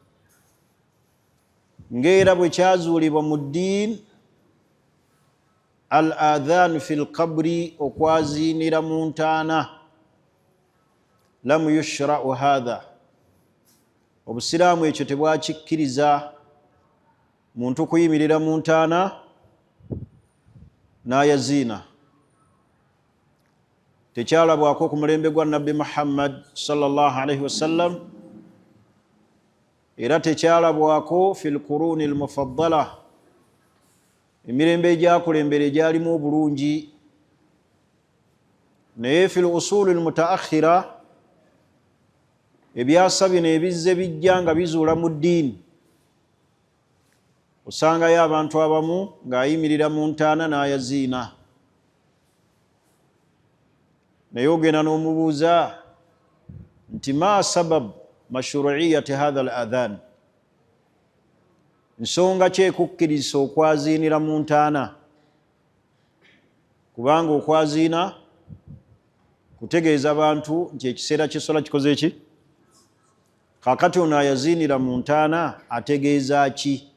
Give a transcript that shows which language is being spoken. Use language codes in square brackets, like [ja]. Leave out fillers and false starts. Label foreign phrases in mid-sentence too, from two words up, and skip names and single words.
[lg] Ng'era bwe kyazuulibwa mu ddiini, [ar] الأذان في القبر, [lg] okwaziinira mu ntaana, [ar] لم يشرع هذا, [lg] obusiraamu ekyo tebwakikkiriza muntu kuyimirira mu ntaana n'ayaziina. Tekyalabwako ku mulembe gwa Nabbi Muhammad [ar] صلى الله عليه وسلم, [lg] era tekyalabwako [ar] في القرون المفضلة, [lg] emirembe egyakulembera egyalimu obulungi. Naye [ar] في الأصول المتأخرة, [lg] ebyasa bino ebizze bijja nga bizuula mu ddiini, osangayo abantu abamu ng'ayimirira mu ntaana n'ayaziina. Naye ogenda n'omubuuza nti [ar] ما سبب مشروعية هذا الأذان, [lg] nsonga ki ekukkiriza okwaziinira mu ntaana? Kubanga okwaziina kutegeeza abantu nti ekiseera ky'essola kikoze ki? Kaakati ono ayaziinira mu ntaana ategeeza ki?